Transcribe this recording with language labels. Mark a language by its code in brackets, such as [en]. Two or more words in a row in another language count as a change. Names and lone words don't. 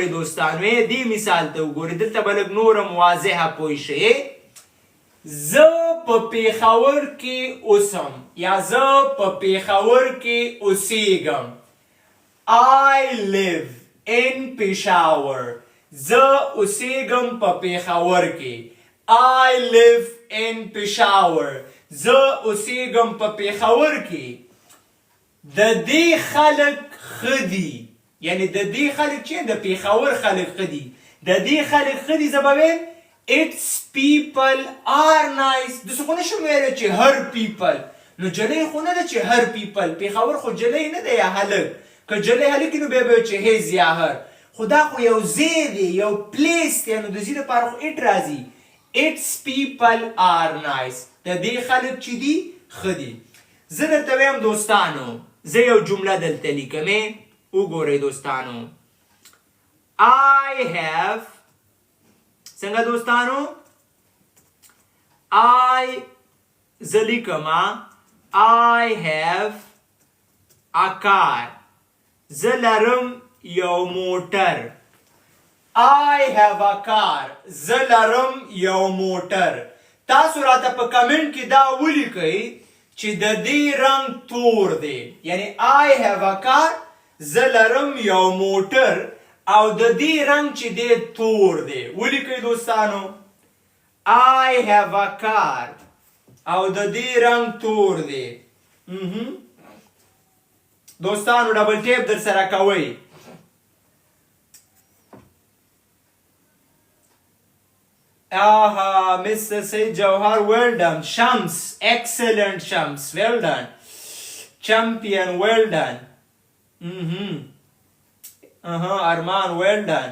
[ps] دوستانو دې مثال ته وګورئ دلته به لږ نوره واضحه پوه شئ زه په پېښور کې اوسم یا زه په پېښور کې اوسېږم [en] I live in Peshawar [ps] زه اوسېږم په پېښور کې [en] I live [ps] in Peshawar زه اوسېږم په پېښور کې د دې خلک ښه دي یعنی د دې خلک چې د پېښور خلک ښه دي د دې خلک ښه دي زه به ویم [en] its people are nice [ps] داسې خو نشم ویلی چې [en] her people [ps] نو جلی خو نه ده چې [en] her people [ps] پېښور خو جلی نه ده یا هلک که جلی هلک نو بیا به چې his یا her خو دا خو یو ځای دی یو پلیس دی نو د ځای دپاره خو اټ راځي [en] its people are nice [ps] د دې خلک چې دي ښه دي زه درته ویم دوستانو زه یو جمله دلته لیکمې وګورئ دوستانو [en] I have [ps] څنګه دوستانو زه لیکمه [en] I have a car [ps] زه لرم یو موټر [en] I have a [ps] car زه لرم یو موټر تاسو راته په کمنټ کې دا ولیکئ چې د دې رنګ تور دی یعنی [en] I have a car [ps] زه لرم یو موټر او د دې رنګ چې دی تور دی ولیکئ دوستانو [en] I have a car [ps] او د دې رنګ تور دی دوستانو [en] double tap [ps] در سره کوئ Mr. [en] Said Jawhar, well done. Shams, excellent Shams, well done. Champion, well done. Arman, well done.